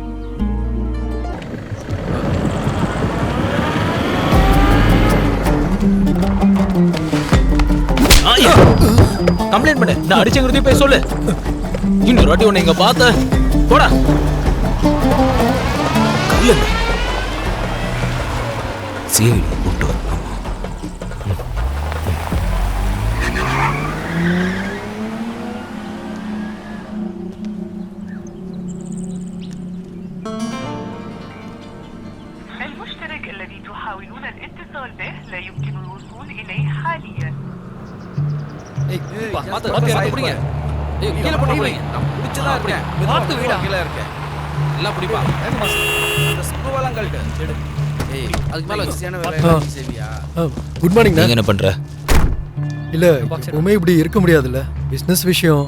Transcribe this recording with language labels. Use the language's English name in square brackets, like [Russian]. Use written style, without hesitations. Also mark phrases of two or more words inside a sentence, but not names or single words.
[Tamil] கம்ப்ளைண்ட் பண்ணு. நான் அடிச்சங்கிறதையும் போய் சொல்லு. இன்னொரு வாட்டி உன்னை இங்க பார்த்த போடா. சிஐடி கூப்பிட்டு வர. [Arabic] المشترك الذي تحاولون الاتصال به لا يمكن الوصول إليه حاليا. [English] Good morning. [Tamil] நீங்க என்ன பண்ற? இல்ல, எப்பவுமே இப்படி இருக்க முடியாதுல்ல, பிசினஸ் விஷயம்.